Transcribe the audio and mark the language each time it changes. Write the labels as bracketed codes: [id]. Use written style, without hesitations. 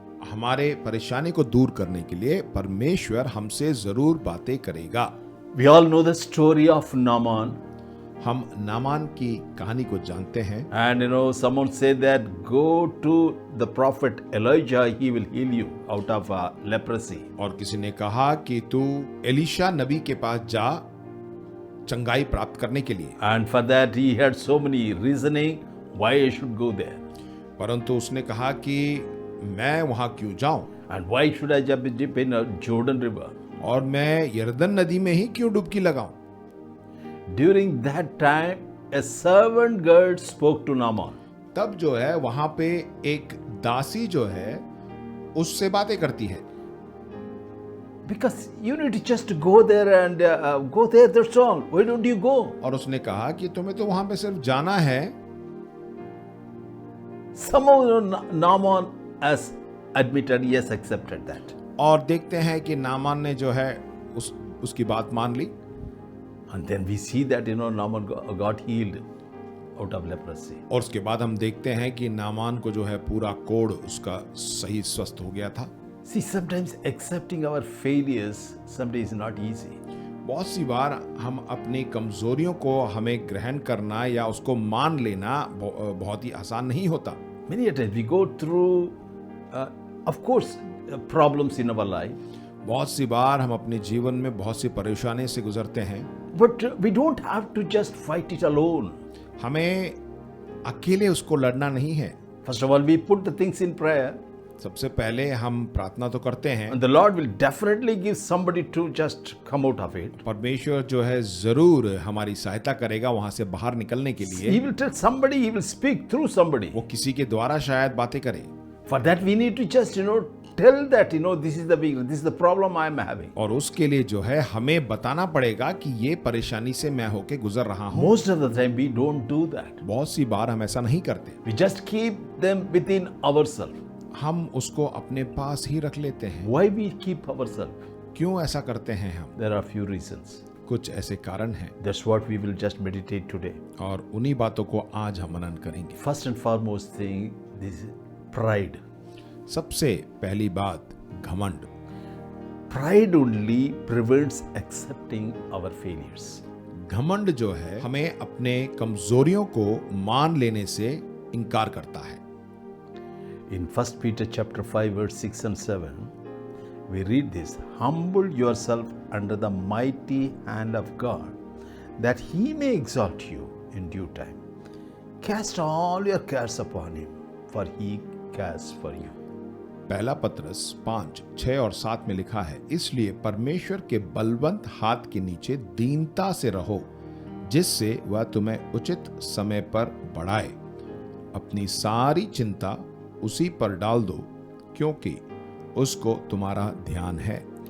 [hi] हमारे परेशानी को दूर करने के लिए परमेश्वर हमसे जरूर बातें करेगा। [en] We all know the story of Naaman. [hi] हम नामान की कहानी को जानते हैं [en] And someone said that go to the prophet Elijah, he will heal you out of leprosy. [hi] और किसी ने कहा कि तू एलीशा नबी के पास जा चंगाई प्राप्त करने के लिए। [en] And for that he had so many reasoning why I should go there. [hi] परंतु उसने कहा कि मैं वहां क्यों जाऊं [en] And why should I just dip in a Jordan River? [hi] और मैं यरदन नदी में ही क्यों डुबकी लगाऊं। [en] During that time, a servant girl spoke to Naaman. [hi] तब जो है वहां पे एक दासी जो है उससे बातें करती है। [en] Because you need to just go there and go there, that's all. Why don't you go? [hi] और उसने कहा कि तुम्हें तो वहां पे सिर्फ जाना है। [en] Somehow Naaman has admitted, yes, accepted that. [hi] और देखते हैं कि नामान ने जो है उसकी बात मान ली। [en] And then we see that Naaman got healed out of leprosy. [hi] और उसके बाद हम देखते हैं कि नामान को जो है पूरा कोढ़ उसका सही स्वस्थ हो गया था। [en] See, sometimes accepting our failures someday is not easy. [hi] बहुत सी बार हम अपनी कमजोरियों को हमें ग्रहण करना या उसको मान लेना बहुत ही आसान नहीं होता। [en] Many a times we go through, of course, problems in our life. [hi] बहुत सी बार हम अपने जीवन में बहुत सी परेशानी से गुजरते हैं। [en] But we don't have to just fight it alone. [hi] हमें अकेले उसको लड़ना नहीं है। [en] First of all, we put the things in prayer. [hi] सबसे पहले हम प्रार्थना तो करते हैं। [en] And the Lord will definitely give somebody to just come out of it. [hi] परमेश्वर जो है जरूर हमारी सहायता करेगा वहां से बाहर निकलने के लिए। [en] He will tell somebody, He will speak through somebody. [hi] वो किसी के द्वारा शायद बातें करे। [en] For that we need to just, tell that, this is the weakness, this is the problem I am having. [hi] और उसके लिए जो है हमें बताना पड़ेगा कि ये परेशानी से मैं होके गुजर रहा हूँ। [en] Most of the time we don't do that. [hi] बहुत सी बार हम ऐसा नहीं करते। [en] We just keep them within ourselves. [hi] हम उसको अपने पास ही रख लेते हैं। [en] Why we keep ourselves? [hi] क्यों ऐसा करते हैं हम? [en] There are few reasons. [hi] कुछ ऐसे कारण हैं [en] That's what we will just meditate today. [hi] और उन्हीं बातों को आज हम मनन करेंगे। [en] First and foremost thing, this is pride. [hi] सबसे पहली बात घमंड। [en] Pride only prevents accepting our failures. [hi] घमंड जो है हमें अपने कमजोरियों को मान लेने से इनकार करता है। [en] In 1 Peter chapter 5 verse 6 and 7, we read this: Humble yourself under the mighty hand of God, that He may exalt you in due time. Cast all your cares upon Him, for He cares for you. [hi] पहला पत्रस 5, 6 और 7 में लिखा है, इसलिए परमेश्वर के बलवंत हाथ के नीचे दीनता से रहो, जिससे वह तुम्हें उचित समय पर बढ़ाए। अपनी सारी चिंता उसी पर डाल दो, क्योंकि उसको तुम्हारा ध्यान है।